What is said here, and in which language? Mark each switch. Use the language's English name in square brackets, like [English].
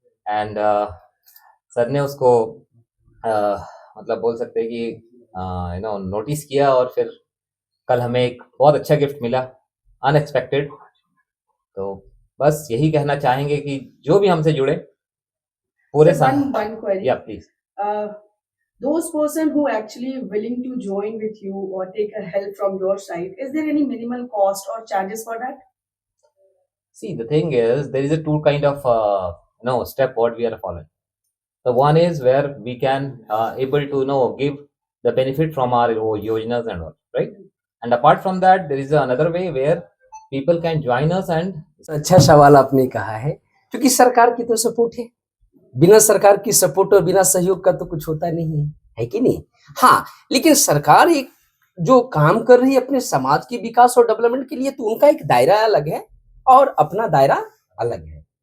[Hindi] And sir ने उसको मतलब बोल सकते हैं कि नोटिस किया, और फिर कल हमें एक बहुत अच्छा गिफ्ट मिला, अनएक्सपेक्टेड। तो बस यही कहना चाहेंगे कि जो भी हमसे जुड़े पूरे या [English] Please those person who actually willing to join with you or take a help from your side, is there any minimal cost or charges for that? See, the thing is, there is a two kind of step what we are following. The one is where we can able to give the benefit from our yojanas and all, right? And apart from that, there is another way where people can join us and [Hindi] अच्छा सवाल आपने कहा है, क्योंकि सरकार की तो support है। बिना सरकार की सपोर्ट और बिना सहयोग का तो कुछ होता नहीं है कि नहीं? हाँ, लेकिन सरकार एक जो काम कर रही है अपने समाज के विकास और डेवलपमेंट के लिए, तो उनका एक दायरा अलग है और अपना दायरा अलग है।